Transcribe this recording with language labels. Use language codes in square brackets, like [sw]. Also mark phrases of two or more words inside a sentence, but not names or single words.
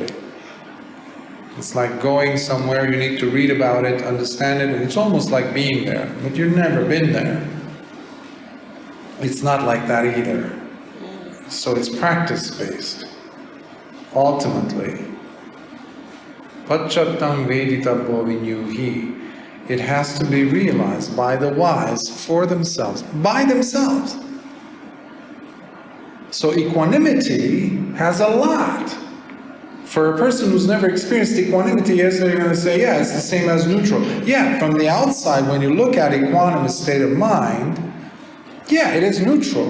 [en] It's like going somewhere, you need to read about it, understand it, and it's almost like being there, but you've never been there. It's not like that either. So it's practice-based, ultimately. [pi] Pachattam veditabbo vinyuhi. [en] It has to be realized by the wise for themselves, by themselves. So equanimity has a lot. For a person who's never experienced equanimity, yes, they're going to say, yeah, it's the same as neutral. Yeah, from the outside, when you look at equanimous state of mind, yeah, it is neutral.